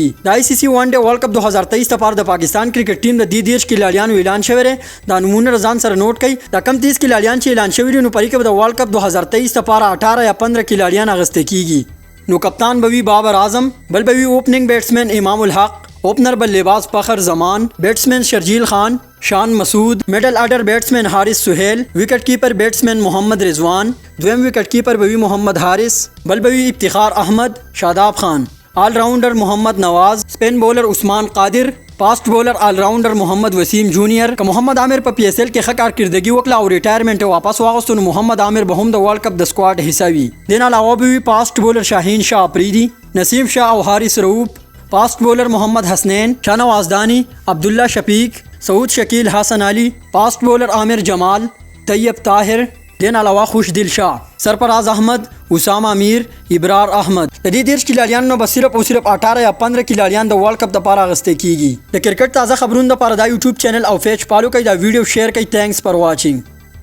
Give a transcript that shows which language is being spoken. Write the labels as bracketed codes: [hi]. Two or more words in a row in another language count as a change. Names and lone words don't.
[ps] د [en] ICC One Day World Cup [ps] 2023 لپاره د پاکستان کرکټ ټیم د 10 کھلاړیانو اعلان شوی دی. دا نمونه ځان سره نوٹ کړئ. د کم 30 کھلاړیان چې اعلان شوی دي نو پرې کې د [en] World Cup [ps] 2023 لپاره 18 یا 15 کھلاړیان اغسته کیږي. نو کپتان بوي بابر اعظم، بل بوي [en] opening batsman [ps] امام الحق، اوپنر بلےباز فخر زمان، بیٹسمین شرجیل خان، شان مسعود، [en] middle order batsman [ps] حارث سہیل، [en] wicket keeper batsman [ps] محمد رضوان، دویم [en] wicket keeper [ps] بوی محمد حارث، بل بوی افتخار احمد، شاداب خان، [en] all rounder [ps] محمد نواز، [en] spin bowler [ps] عثمان قادر، [en] fast bowler all rounder [ps] محمد وسیم جونیئر. که محمد عامر په پی ایس ایل کې ښه کارکردګي وکړه او ریټایرمنټ واپس واغوستو نو محمد عامر به هم د [en] World Cup [ps] د سکواډ حصہ وي. دین علاوه به وي [en] fast bowler [ps] شاهین شاه افریدي، نسیم شاه او حارث رؤوف، [en] fast bowler [ps] محمد حسنین، شاهنواز دانی، عبداللہ شفیق، سعود شکیل حسن علی، [en] fast bowler [ps] عامر جمال، طیب طاهر، دین علاوه خوش دل شاه، سرفراز احمد، اسامہ امیر، ابرار احمد. د دې 10 کھلاړیانو نه به صرف او صرف 18 یا 15 کھلاړیان د [en] World Cup [ps] لپاره اغسته کیږي. د کرکټ تازه خبرونو لپاره دا یوټیوب چینل او پیج فالو کړئ. دا ویډیو شیر کړئ. [en] thanks for watching.